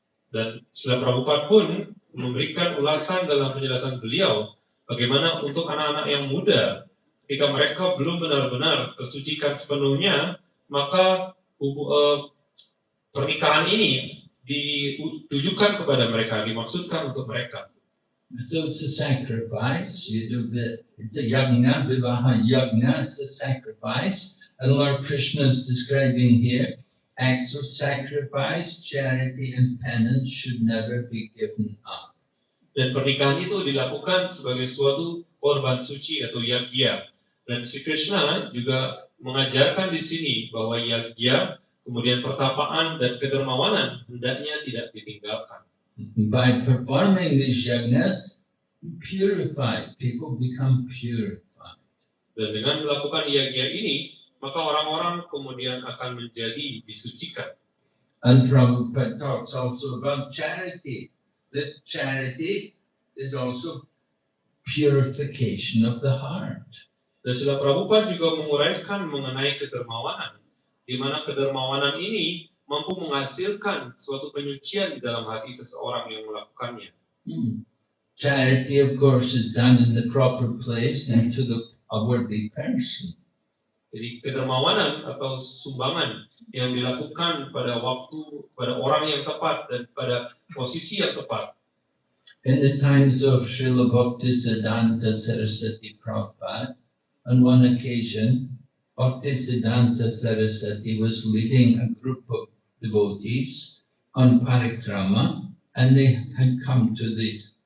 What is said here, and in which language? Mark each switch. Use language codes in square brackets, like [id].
[id] Dan Srila Prabhupada pun memberikan ulasan dalam penjelasan beliau bagaimana untuk anak-anak yang muda ketika mereka belum benar-benar tersucikan sepenuhnya, maka pernikahan ini ditujukan kepada mereka, dimaksudkan untuk mereka. [en] So it's a sacrifice. You do it's a yagna, vivaha yagna. It's a sacrifice, and Lord Krishna is describing here acts of sacrifice, charity, and penance should never be given up. [id] Dan pernikahan itu dilakukan sebagai suatu korban suci atau yagya. Dan Sri Krishna juga mengajarkan di sini bahwa yagya, kemudian pertapaan dan kedermawanan hendaknya tidak ditinggalkan. [en] By performing these yagnas, purified people become purified. [id] Dan dengan melakukan yagya ini, maka orang-orang kemudian akan menjadi disucikan. [en] And Prabhupada talks also about charity. That charity is also purification of the heart. [id] Dan Srila Prabhupada juga menguraikan mengenai kedermawanan, di mana kedermawanan ini mampu menghasilkan suatu penyucian di dalam hati seseorang yang melakukannya. [en] Charity, of course, is done in the proper place and to the worthy person. [id] Jadi kedermawanan atau sumbangan yang dilakukan pada waktu, pada orang yang tepat dan pada posisi yang tepat. [en] In the times of Srila Bhaktisiddhanta Saraswati Prabhupada, on one occasion, Bhaktisiddhanta Saraswati was leading a group of devotees on parikrama, and they had come to the